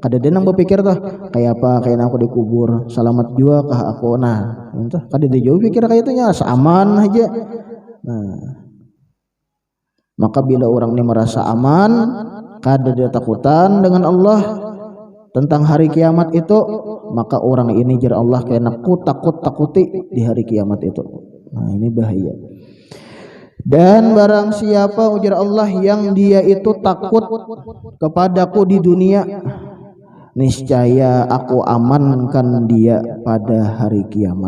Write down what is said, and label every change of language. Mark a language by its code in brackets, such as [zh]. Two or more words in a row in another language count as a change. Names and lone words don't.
[bjn] Kada dia nang berpikir tuh kayak apa, kayak aku dikubur selamat juga kah aku, nah itu kada dia jauh pikir kayak itu nya aman aja. Nah maka bila orang ini merasa aman, kada dia takutan dengan Allah tentang hari kiamat itu, maka orang ini jar Allah kayak nakut takuti di hari kiamat itu. Nah ini bahaya. Dan barang siapa ujar Allah yang dia itu takut kepadaku di dunia, niscaya aku amankan dia pada hari kiamat.